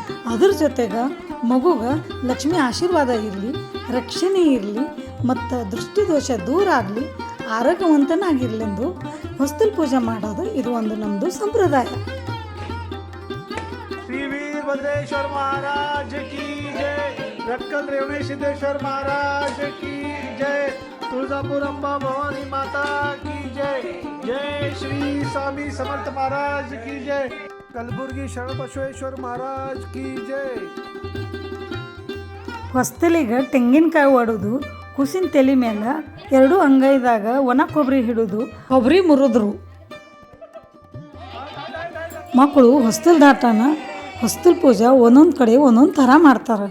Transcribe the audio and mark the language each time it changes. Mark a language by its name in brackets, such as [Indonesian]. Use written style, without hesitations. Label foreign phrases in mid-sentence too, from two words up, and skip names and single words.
[Kannada] ಅದ್ರ ಜೊತೆಗೆ ಮಗುಗ ಲಕ್ಷ್ಮಿ ಆಶೀರ್ವಾದ ಇರಲಿ, ರಕ್ಷಣೆ ಇರಲಿ ಮತ್ತು ದೃಷ್ಟಿದೋಷ ದೂರ ಆಗಲಿ, ಆರೋಗ್ಯವಂತನಾಗಿರ್ಲೆಂದು ಹೊಸ್ತಿಲ್ ಪೂಜೆ ಮಾಡೋದು ಇದು ಒಂದು ನಮ್ಮದು ಸಂಪ್ರದಾಯ. [Hindi] श्री वीरभद्रेश्वर महाराज की जय, रटकल रेवणी सिद्धेश्वर महाराज की जय, तुळजापूर अंबा भवानी माता की जय, जय श्री स्वामी समर्थ महाराज की जय, कलबुर्गी शरण बसवेश्वर महाराज की जय. [Kannada] ಹೊಸ್ತಿಲಿಗೆ ತೆಂಗಿನಕಾಯಿ ಒಡೆದು ಕುಸಿನ ತಲೆ ಮೇಲೆ 2 ಅಂಗೈದಾಗ ಒಣ ಕೊಬ್ಬರಿ ಹಿಡಿದು ಕೊಬ್ಬರಿ ಮುರಿದ್ರು. ಮಕ್ಕಳು ಹೊಸ್ತಿಲ್ ದಾಟನ ಹೊಸ್ತಿಲ್ ಪೂಜೆ ಒಂದೊಂದು ಕಡೆ ಒಂದೊಂದು ಥರ ಮಾಡ್ತಾರೆ.